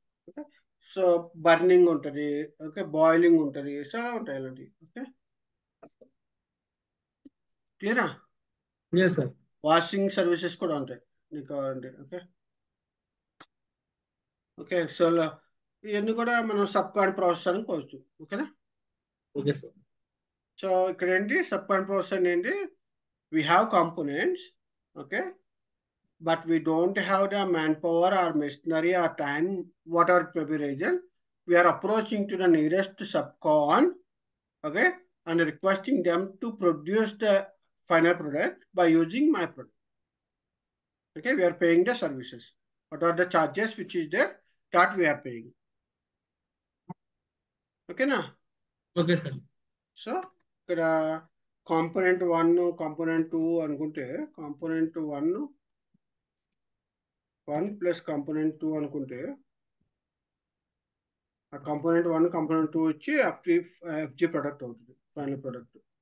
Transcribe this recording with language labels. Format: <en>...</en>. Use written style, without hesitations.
<te>Okay, so burning ఉంటుంది, okay boiling ఉంటుంది, చాలా ఉంటాయి ఇలాంటివి. ఓకే, క్లియరా. Yes sir. వాషింగ్ సర్వీసెస్ కూడా ఉంటాయి నీకు కావాలంటే. ఓకే. ఓకే, సో ఇవన్నీ కూడా మనం సబ్ కాన్ ప్రాసెస్ అనుకోవచ్చు. ఓకేనా. Okay sir. సో ఇక్కడ ఏంటి సబ్ కాన్ ప్రాసెస్ అంటే ఏంటి,</te> <en>we have components, okay, but we don't have the manpower or machinery or time, whatever it may be reason. We are approaching to the nearest subcon, okay, and requesting them to produce the final product by using my product. Okay, we are paying the services. What are the charges which is there, that we are paying. Okay na. Okay sir.</en> <te>So ఇక్కడ component 1 component 2 అనుకుంటే, component 1 plus component 2 అనుకుంటే, ఆ component 1 component 2 వచ్చి FG product అవుతుంది, final product.</te>